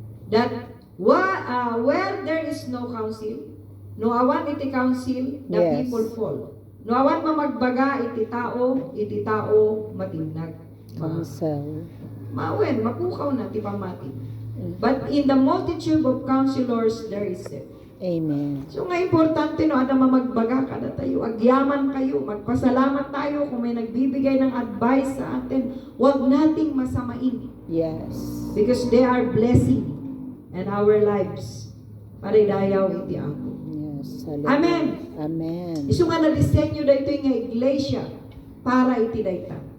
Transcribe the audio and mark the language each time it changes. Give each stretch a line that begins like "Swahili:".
English: That where there is no counsel,
Iloko: no awan iti counsel,
English: the Yes. people fall.
Iloko: No awan mamagbaga iti tao matinag.
English: Counsel.
Iloko: Mawen, mapukaw na ti pamati.
English: But in the multitude of counselors, there is safety. Amen.
Iloko: So nga importante no, ada mamagbaga kada tayo, agyaman kayo,
Filipino: magpasalamat tayo kung may nagbibigay ng advice sa atin. Huwag nating masamain
English: Yes. because they are blessing and our lives.
Iloko: Paridayaw iti ako.
English: Yes. Amen. Amen.
Iloko: Isu nga na disenyo dayto nga iglesia para iti dayta.